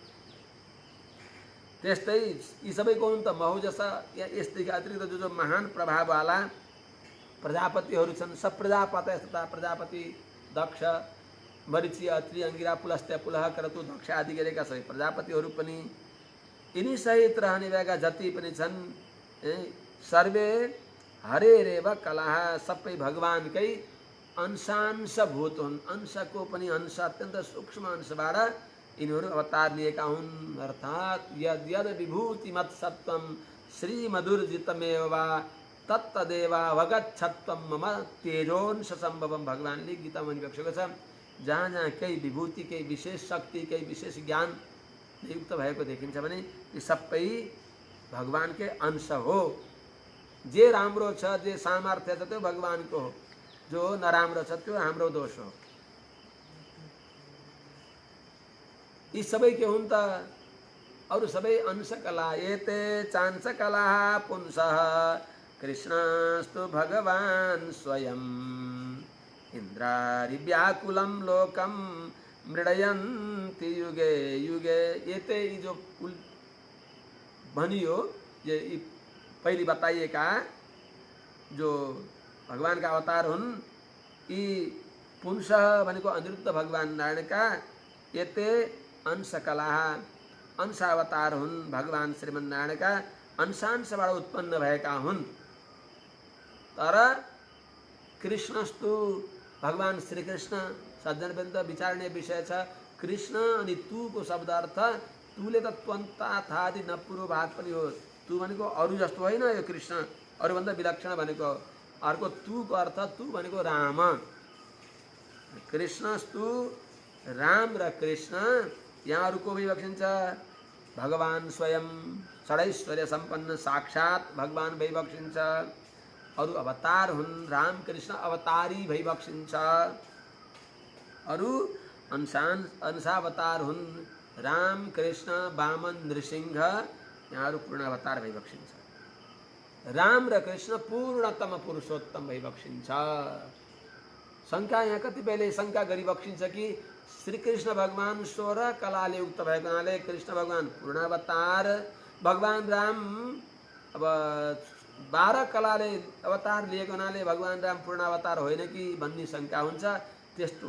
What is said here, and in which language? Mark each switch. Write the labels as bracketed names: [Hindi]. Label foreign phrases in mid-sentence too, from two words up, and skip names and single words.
[Nepali] त्यस्तै यी सबै को हुन् त महौजस, यसदेखि अतिरिक्त जो महान प्रभाववाला प्रजापतिहरू छन्। सब प्रजापतय तथा प्रजापति दक्ष, मरीचि, अत्रि, अंगिरा, पुलस्त्य, पुलह, क्रतु, दक्ष आदि गरेका सबै प्रजापतिहरू पनि, यिनी सहित रहने भएका जति पनि छन् [Sanskrit] सर्वे हरेरेव कलः, [Nepali] सबै भगवानकै अंशांशभूत हुन्। अंशको पनि अंश, अत्यन्त सूक्ष्म अंशबाट यिनीहरू अवतार लिएका हुन्। [Sanskrit] अर्थात् यद् यद् विभूतिमत् सत्वं श्रीमधुर्जितमेव वा तत्तदेव अवगच्छत्वं मम तेजोंश सम्भवम। [Nepali] भगवानले गीतामा भनिरहेको छ, जहाँ जहाँ केही विभूति, केही विशेष शक्ति, केही विशेष ज्ञान युक्त भएको देखिन्छ भने यी सबै भगवानकै अंश हो। जे राम्रो छ, जे सामर्थ्य छ त्यो भगवानको हो, जो नराम्रो छ त्यो हाम्रो दोष हो। यी सबै के हुन् त? अरू सबै अंशकला। [Sanskrit] एते चांशकला पुंसः कृष्णस्तु भगवान् स्वयं इन्द्रारि व्याकुलं लोकं मृडयन्ति युगे युगे। [Nepali] एते जो भनियो, ये पहले बताइएका जो भगवान का अवतार हुन्, यी पुंसः भनेको अनिरुद्ध भगवान नारायणका, यते अंशकला अंशावतार हुन्। भगवान श्रीमन्नारायणका अंशांशबाट उत्पन्न भएका हुन्। तर कृष्णस्तु भगवान श्रीकृष्ण, सज्जनवृन्द विचारणीय विषय छ। कृष्ण अनि तुको शब्द अर्थ, तुले त त्वन्ता थादि नपुरो भाग पनि हो। तु भनेको अरू जस्तो होइन यो कृष्ण, अरूभन्दा विलक्षण भनेको। अर्को तुको अर्थ, तु भनेको राम, कृष्णस्तु राम र कृष्ण यहाँहरूको विवक्षिन्छ भगवान स्वयं षडैश्वर्य सम्पन्न साक्षात भगवान भइबक्सिन्छ अरू अवतार हुन् राम कृष्ण अवतारी भइबक्सिन्छ अरू अंशावतार हुन् राम कृष्ण वामन नृसिंह यहाँहरू पूर्ण अवतार भइबक्सिन्छ राम र कृष्ण पूर्णतम पुरुषोत्तम भइबक्सिन्छ शङ्का यहाँ कतिपयले शङ्का गरिबक्सिन्छ कि श्री कृष्ण भगवान 16 कलाले युक्त भएको हुनाले कृष्ण भगवान पूर्ण अवतार भगवान राम अब 12 कलाले अवतार लिएको हुनाले भगवान राम पूर्ण अवतार होइन कि भन्ने शङ्का हुन्छ त्यस्तो